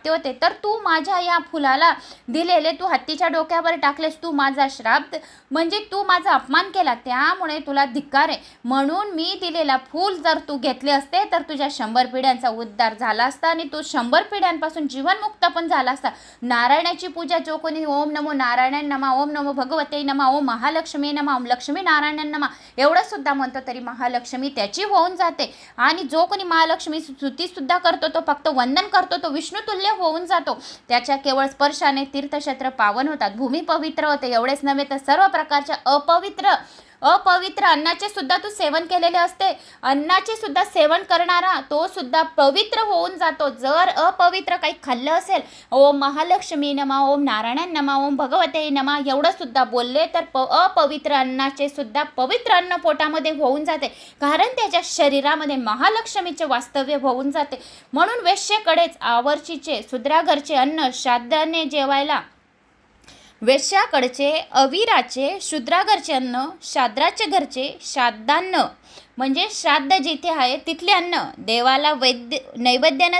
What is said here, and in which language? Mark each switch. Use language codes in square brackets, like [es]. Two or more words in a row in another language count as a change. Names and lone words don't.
[mr] तर तू माझ्या या फुलाला दिलेले तू हत्तीच्या डोक्यावर टाकलेस, तू माझा श्राप म्हणजे तू माझा अपमान केला, त्यामुळे तुला धिक्कार आहे. म्हणून मी दिलेला फूल जर तू घेतले असते तर तुझ्या 100 पिढ्यांचा उद्धार झाला असता आणि तू 100 पिढ्यांपासून जीवनमुक्त पण झाला असता. नारायणाची पूजा जो कोणी [sa] ओम नमो नारायण नमा, ओम नमो भगवते नमा, ओम महालक्ष्मी नमा, ओम लक्ष्मी नारायण नमा [mr] एवढं सुद्धा म्हणतो तरी महालक्ष्मी त्याची होऊन जाते. आणि जो कोणी महालक्ष्मी स्तुती सुद्धा करतो, तो फक्त वंदन करतो, तो विष्णुतुल्य होऊन जातो. त्याच्या केवळ स्पर्शाने तीर्थक्षेत्र पावन होतात, भूमी पवित्र होते. एवढेच नव्हे तर सर्व प्रकारच्या अपवित्र अन्नाचे सुद्धा तू सेवन केलेले असते, अन्नाचे सुद्धा सेवन करणारा तो सुद्धा पवित्र होऊन जातो. जर अपवित्र काही खाल्लं असेल, [sa] ओम महालक्ष्मी नमा, ओम नारायण नमा, ओम भगवते नमा [mr] एवढं सुद्धा बोलले तर अपवित्र अन्नाचे सुद्धा पवित्र अन्न पोटामध्ये होऊन जाते, कारण त्याच्या शरीरामध्ये महालक्ष्मीचे वास्तव्य होऊन जाते. म्हणून वेश्येकडेच आवर्चीचे शूद्राघरचे अन्न श्राद्धाने जेवायला, वेश्याकडचे अविराचे शूद्राघरचे अन्न, शाद्राचे घरचे श्राद्धान्न म्हणजे श्राद्ध जिथे आहे तिथले अन्न, देवाला नैवेद्यानं